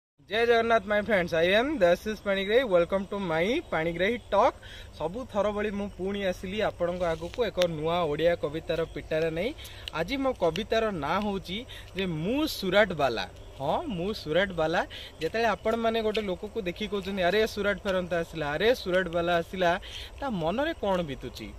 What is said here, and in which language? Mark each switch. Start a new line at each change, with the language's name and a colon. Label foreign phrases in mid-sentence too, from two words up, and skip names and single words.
Odia: ଜୟ ଜଗନ୍ନାଥ,
English: my friends, I am ଦେବାଶିଷ ପାଣିଗ୍ରାହୀ। Welcome to my ପାଣିଗ୍ରାହୀ ଟକ୍।
Odia: ସବୁ ଥର ଭଳି ମୁଁ ପୁଣି ଆସିଲି ଆପଣଙ୍କ ଆଗକୁ ଏକ ନୂଆ ଓଡ଼ିଆ କବିତାର ପିଟାରା ନେଇ। ଆଜି ମୋ କବିତାର ନାଁ ହେଉଛି ଯେ ମୁଁ ସୁରାଟ ବାଲା। ହଁ, ମୁଁ ସୁରାଟ ବାଲା। ଯେତେବେଳେ ଆପଣମାନେ ଗୋଟେ ଲୋକକୁ ଦେଖି କହୁଛନ୍ତି, "ଆରେ ସୁରାଟ ଫେରନ୍ତା ଆସିଲା, ଆରେ ସୁରାଟ ବାଲା ଆସିଲା", ତା ମନରେ କ'ଣ ବିତୁଛି?